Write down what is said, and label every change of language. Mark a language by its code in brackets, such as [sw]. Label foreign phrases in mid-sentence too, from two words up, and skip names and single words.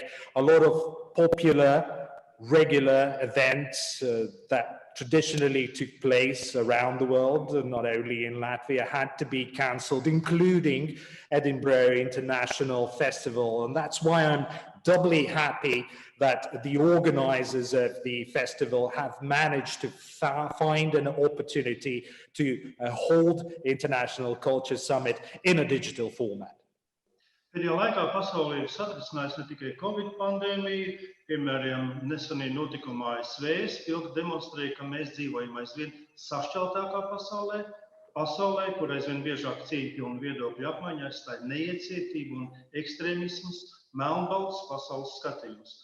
[en] A lot of popular, regular events that traditionally took place around the world, not only in Latvia, had to be cancelled, including Edinburgh International Festival. And that's why I'm doubly happy that the organizers of the festival have managed to find an opportunity to hold International Culture Summit in a digital format. [lv] Pēdējā laikā pasaulē ir satricinājusi ne tikai Covid pandēmija, piemēram, nesenie notikumi ASV spilgti demonstrēja, ka mēs dzīvojam aizvien sašķeltākā pasaulē, kur aizvien biežāk cīņpilnu viedokļu apmaiņā aizstāja neiecietību un ekstrēmisms, melnbalts pasaules skatījums.